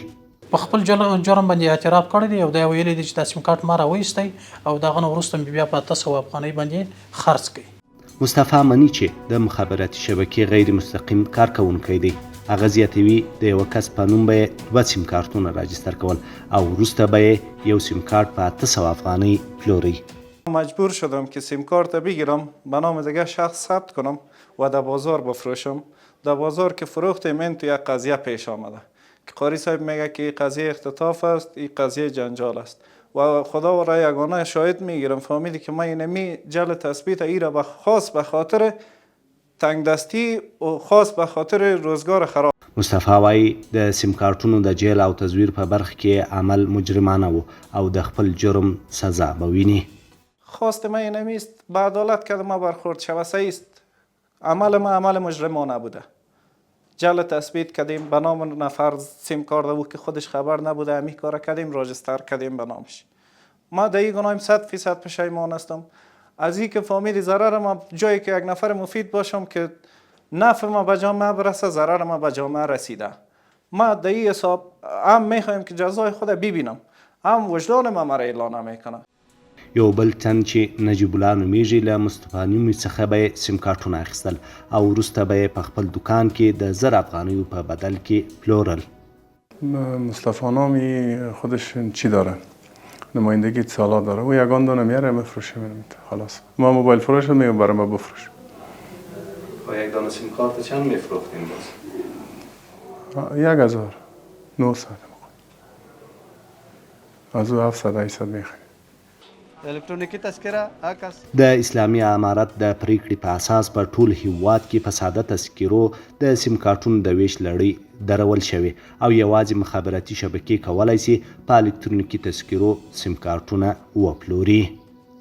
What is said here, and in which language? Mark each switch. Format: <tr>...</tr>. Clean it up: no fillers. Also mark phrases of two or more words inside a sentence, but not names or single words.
<ps>په خپل جرم باندې اعتراف کړی دی او دا ویلی دی چې دا سیم کارت ما راویستی او د هغه نه وروسته مې بیا په 800 افغانۍ باندې خرڅ کړي. مصطفی مني چې د مخابراتي شبکې غیر مستقیم کارکوونکی دی. هغه زیاتوي د یو کس په نوم به یې 2 سیم کارتونه راجستر کول او وروسته به یې یو سیم کارت په 800 افغانۍ پلوری.</ps> <fa>مجبور شدم که سیم کارت بگیرم به نام دیگه شخص ثبت کنم و در بازار بفروشم. در بازار که فروختیم این توی قضیه پیش آمده که قاری صاحب میگه که این قضیه اختطاف است، این قضیه جنجال است و خدا و را یگانه شاهد میگیرم فهمیدی که من اینمی جل تثبیت ای را خاص به خاطر تنگ دستی و خاص به خاطر روزگار خراب.</fa> <ps>مصطفی وایي د سیم کارتونو د جعل او تزویر په برخه کې عمل مجرمانه و او د خپل جرم سزا به ویني.</ps> <fa>خواست من اینمی است به عدالت که ما برخورد شوسته است. عمل ما عمل مجرمانه بوده. جعل تثبیت کردیم به نام نفر سیم کارت بود که خودش خبر نبوده امی کار کردیم راجستر کردیم به نامش. ما در این گناهیم 100% پشیمان هستم از این که فهمیدی ضرر ما جایی که یک نفر مفید باشم که نفع ما به جامعه برسه ضرر ما به جامعه رسیده. ما در این حساب هم میخوایم که جزای خود ببینم هم وجدان ما مرا اعلان میکنه.</fa> <ps>یو بل تن چې نجیب الله نومیږي له مصطفی نومي څخه به یې سیم کارتونه اخیستل او وروسته به یې په خپل دوکان کې د 1000 افغانیو په بدل کې پلورل.</ps> <fa>مصطفی نامی خودش چی داره؟ نمایندگی اتصالات داره. او یگان دونه میاره میفروشه میرم خلاص. ما موبایل فروش میگم برای ما بفروش. با یک دانه سیم کارت چند میفروختین باز؟ 1900 از او 700 800 میخریم. الکترونیکی تذکره عکس</fa> <ps>د اسلامي امارت د پریکړې په اساس په ټول هیواد کې په ساده تذکیرو د سیم کارتونو د ویش لړۍ درول شوې او یوازې مخابراتي شبکې کولی سي په الکترونیکي تذکیرو سیم کارتونه وپلوري.</ps>